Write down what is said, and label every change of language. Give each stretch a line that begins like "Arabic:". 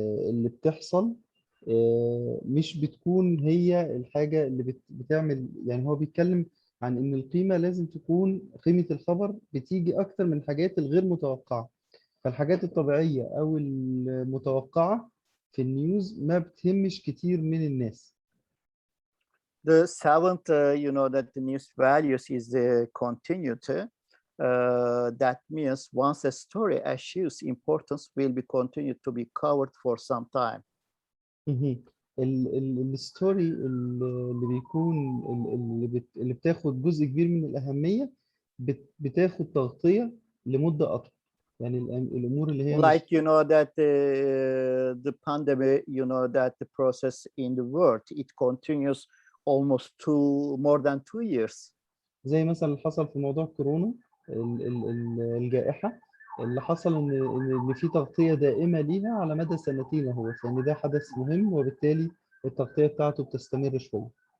Arabic: اللي بتحصل مش بتكون هي الحاجة اللي بتعمل، يعني هو بيتكلم عن إن القيمة لازم تكون قيمة الخبر بتيجي أكتر من الحاجات الغير متوقعة، فالحاجات الطبيعية أو المتوقعة في النيوز ما بتهمش كتير من الناس.
English: The seventh, that the news values is the continuity. That means once a story achieves importance, will be continued to be covered for some time.
Arabic: الستوري اللي بيكون اللي بتاخد جزء كبير من الأهمية بتاخد تغطية لمدة أطول، يعني الأمور اللي هي
English: like that the pandemic, that the process in the world it continues almost more than 2 years.
Arabic: زي مثلا اللي حصل في موضوع كورونا الجائحة اللي حصل ان في تغطية دائمة ليها على مدى سنتين اهو، يعني ده حدث مهم وبالتالي التغطية بتاعته بتستمر شوية.